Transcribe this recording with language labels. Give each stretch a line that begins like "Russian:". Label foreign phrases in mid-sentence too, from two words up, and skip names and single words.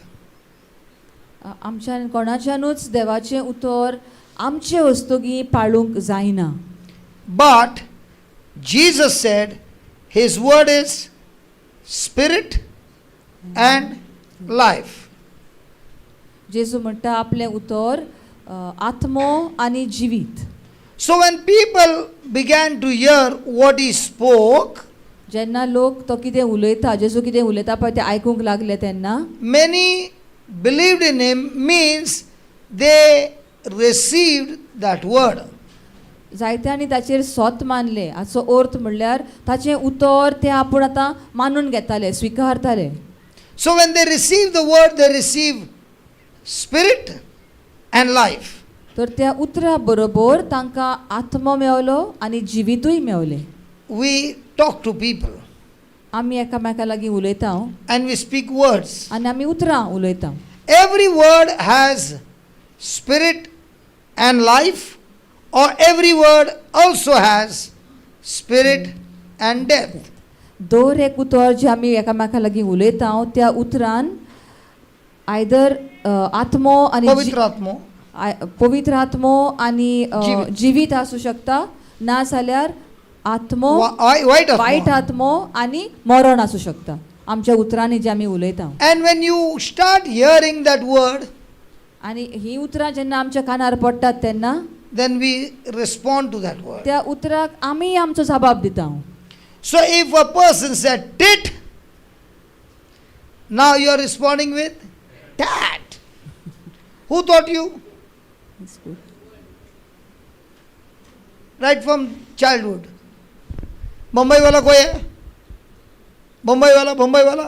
Konkani: आमच्यान कोणाच्यानूच देवाचें उतर आमचे वस्तुगी पाळूंक जायना.
English: But Jesus said his word is spirit and life.
Konkani: जेजू म्हणटा आपलें उतर आत्मो आनी जिवीत.
English: So when people began to hear what he spoke,
Konkani: जेन्ना लोक तो कितें उलयता जेजू कितें उलयता पळय तें आयकूंक लागले तेन्ना
English: many believed in him means they received that word.
Konkani: जायत्यांनी ताचेर सोत मानले. हाचो अर्थ म्हणल्यार ताचें उतर ते आपूण आतां मानून घेताले, स्विकारताले.
English: So when they receive the word, they receive spirit and life.
Konkani: तर त्या उतरा बरोबर तांकां आत्मो मेवलो आनी जिवितूय मेवलें.
English: We talk to people
Konkani: आमी एकामेका लागीं उलयता
English: and we speak words.
Konkani: आनी आमी उतरां उलयता.
English: Every word has spirit and life, or every word also has spirit and death.
Konkani: दर एक उतर जे आमी एकामेका लागीं उलयता त्या उतरान आयदर आत्मो आनी पवित्र आत्मो आनी जिवीत आसूं शकता, ना जाल्यार आत्मो वायट आत्मो आनी मरण आसूं शकता आमच्या उतरांनी जे आमी उलयता.
English: And when you start hearing that word,
Konkani: आनी ही उतरां जेन्ना आमच्या कानार पडटात तेन्ना
English: then we respond to that word.
Konkani: त्या उतराक आमी आमचो जबाब दिता.
English: So if a person said tit, now you are responding with tat. Who taught you? Right from childhood.
Hindi: मुंबई वाला कोई है? मुंबई वाला.